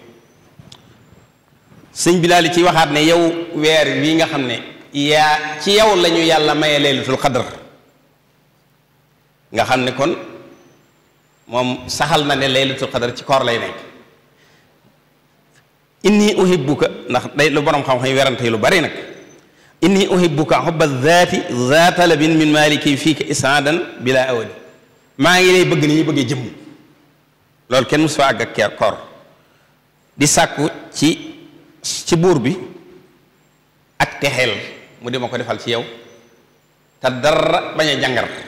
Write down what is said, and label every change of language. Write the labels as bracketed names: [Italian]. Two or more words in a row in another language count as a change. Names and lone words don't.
[Wolof] sëñ bi daal di ci waxaat ne yow weer wi nga xam ne ci yow la ñu yàlla maye laylatul qadr nga xam ne kon moom saxal na ne laylatul qadr ci koor lay nekk [Arabic] إني أحبك [Wolof] ndax day lu borom xam-xam yi werante lu bari nag [Arabic] إني أحبك حب ذاتي ذا طلب من مالكي فيك إسعادا بلا أول [Wolof] maa ngi lay bëgg ni ñu bëggee jëmm loolu kenn musu fa àgg ak koor di sàkku ci buur bi ak texeel mu di ma ko defal ci yow te dara bañ a jàngar